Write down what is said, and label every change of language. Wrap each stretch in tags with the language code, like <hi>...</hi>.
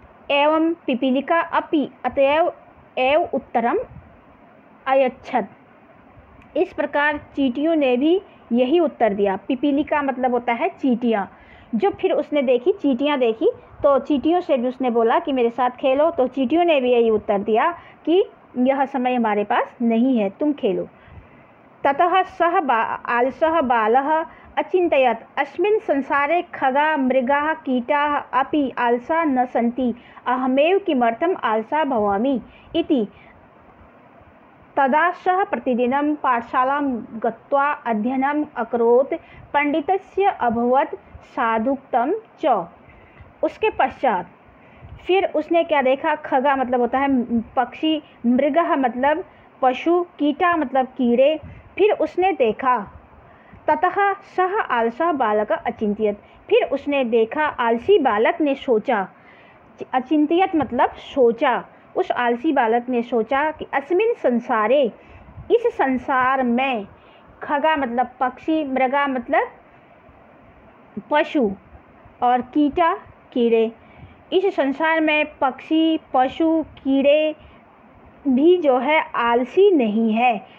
<sa>एवं पिपीलिका अपि अतएव एव उत्तरम अयच्छत,</sa> <hi>इस प्रकार चींटियों ने भी यही उत्तर दिया। पिपीलिका मतलब होता है चींटियाँ। जो फिर उसने देखी, चींटियाँ देखी, तो चींटियों से भी उसने बोला कि मेरे साथ खेलो, तो चींटियों ने भी यही उत्तर दिया कि यह समय हमारे पास नहीं है, तुम खेलो।</hi> <sa>ततः सः आलसः बालः अचिन्तयत्, अस्मिन् संसारे खगा मृगाः कीटाः अपि आलसा न सन्ति, अहमेव किमर्थम् आलसा भवामि इति। तदा सः प्रतिदिनं पाठशालां गत्वा अध्ययनम् अकरोत्, पंडितस्य अभवत् साधुक्तं च।</sa> <hi>उसके पश्चात फिर उसने क्या देखा, खगा मतलब होता है पक्षी, मृगः मतलब पशु, कीटा मतलब कीड़े। फिर उसने देखा,</hi> <sa>ततः सः आलसः बालक अचिंत्यत,</sa> <hi>फिर उसने देखा, आलसी बालक ने सोचा, अचिंत्यत मतलब सोचा, उस आलसी बालक ने सोचा कि</hi> <sa>अस्मिन् संसारे,</sa> <hi>इस संसार में, खगा मतलब पक्षी, मृगा मतलब पशु और कीटा कीड़े, इस संसार में पक्षी, पशु, कीड़े भी जो है आलसी नहीं है।</hi>